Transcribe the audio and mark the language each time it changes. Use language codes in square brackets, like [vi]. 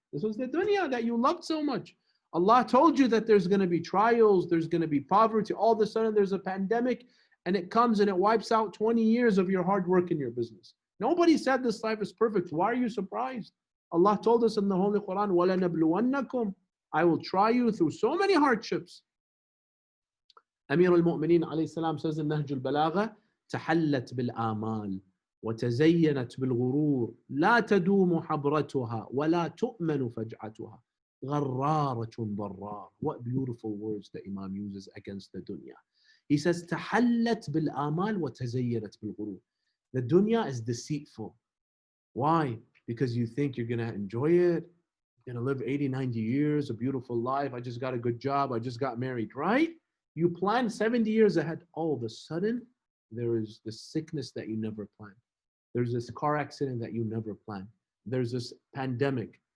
[en] This was the dunya that you loved so much. Allah told you that there's going to be trials, there's going to be poverty. All of a sudden there's a pandemic and it comes and it wipes out 20 years of your hard work in your business. Nobody said this life is perfect. Why are you surprised? Allah told us in the Holy Quran, [ar] وَلَنَبْلُوَنَّكُمْ, [en] I will try you through so many hardships. Amir al-Mu'mineen alayhi salam says in Nahj al-Balagha, [ar] تحلت بالآمال وتزينت بالغرور لا تدوم حبرتها ولا تؤمن فجعتها غرارة ضرار. [en] What beautiful words the Imam uses against the dunya. He says, [ar] تحلت بالآمال وتزينت بالغرور. [en] The dunya is deceitful. Why? Because you think you're going to enjoy it. You're going to live 80, 90 years, a beautiful life. I just got a good job. I just got married, right? You plan 70 years ahead. All of a sudden, there is this sickness that you never planned. There's this car accident that you never planned. There's this pandemic.